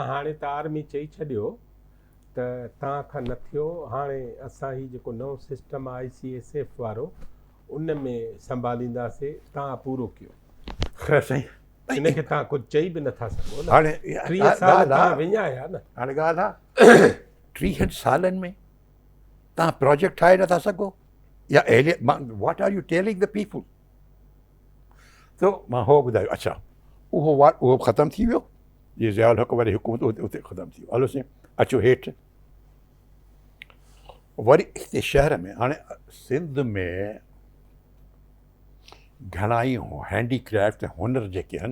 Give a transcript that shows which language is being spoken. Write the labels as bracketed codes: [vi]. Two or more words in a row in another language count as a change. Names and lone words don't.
[sd] न हाणे त आर्मी चई छॾियो त तव्हां खां न थियो, हाणे असां ही जेको नओं सिस्टम आहे ICSF वारो, उन में संभालींदासीं, तव्हां पूरो कयो। ख़ैर साईं, हिनखे तव्हां कुझु चई बि नथा सघो न, हाणे 30 साल तव्हां विञाया न। हाणे ॻाल्हि आहे 30 सालनि में तव्हां प्रोजेक्ट ठाहे नथा सघो, या [en] what are you telling the people. [sd] तो मां हो ॿुधायो, अच्छा उहो ख़तमु थी वियो, जीअं ज़ियाउल हक़ वारी हुकूमत उते ख़तमु थी वियो। हलो साईं अचो हेठि, वरी हिते शहर में हाणे सिंध में घणाई हैंडीक्राफ्ट हुनर जेके आहिनि।